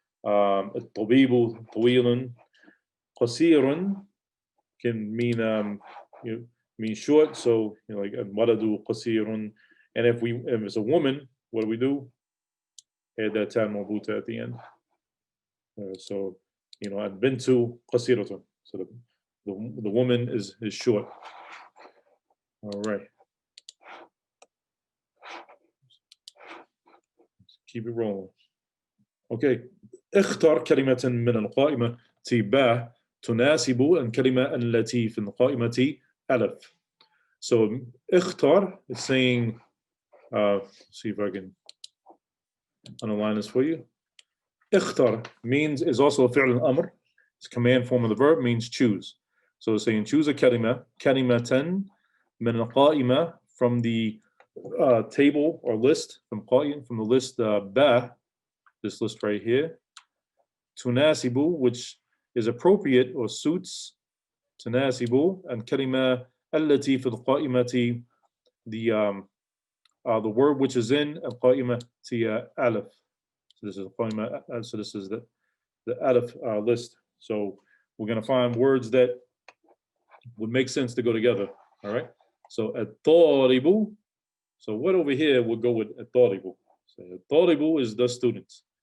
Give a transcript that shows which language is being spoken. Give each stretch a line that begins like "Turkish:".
Arabic: الطبيب طويل.
English: قصير can mean mean short. So like
Arabic: الولد قصير.
English: And if it's a woman, what do? Add that ta marbuta at the end.
Arabic: So البنت قصيرة.
English: So the woman is short. All right. Keep it rolling. Okay.
Arabic: اختر كلمة من القائمة با تناسب الكلمة التي في القائمة ألف.
English: So اختر is saying, see if I can underline this for you. اختر means is also a فعل الأمر. It's command form of the verb, means choose. So it's saying choose a كلمة,
Arabic: كلمة من القائمة,
English: from the table or list, from the list با, this list right here. تناسب, which is appropriate or suits. تناسب, and
Arabic: كلمة التي في القائمة,
English: the word which is in
Arabic: القائمة ألف.
English: So this is القائمة. So this is the ألف list. So we're going to find words that would make sense to go together. All right. So الطالب. So what over here would go with الطالب? So الطالب is the students.